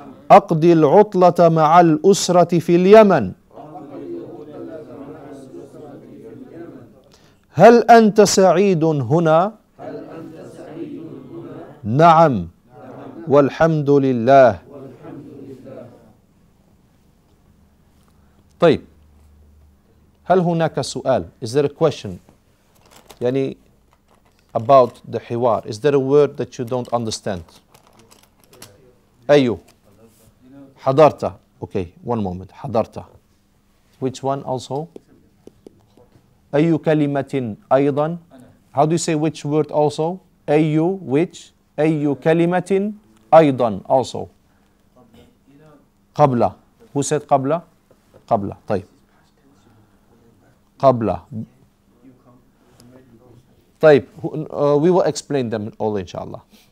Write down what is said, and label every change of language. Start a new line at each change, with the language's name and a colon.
Arabic: أقضي العطلة مع الأسرة في اليمن. هل أنت سعيد هنا؟ نعم والحمد لله. طيب هل هناك سؤال؟
English: Is there a question? يعني about the حوار. Is there a word that you don't understand?
Arabic: أيو حضرت.
English: Okay, one moment. حضرت. Which one also?
Arabic: أي كلمة أيضا.
English: How do you say which word also?
Arabic: أي which. أي كلمة أيضا also. قبل.
English: Who said قبل?
Arabic: قبل. طيب. قبل. طيب.
English: We will explain them all inshallah.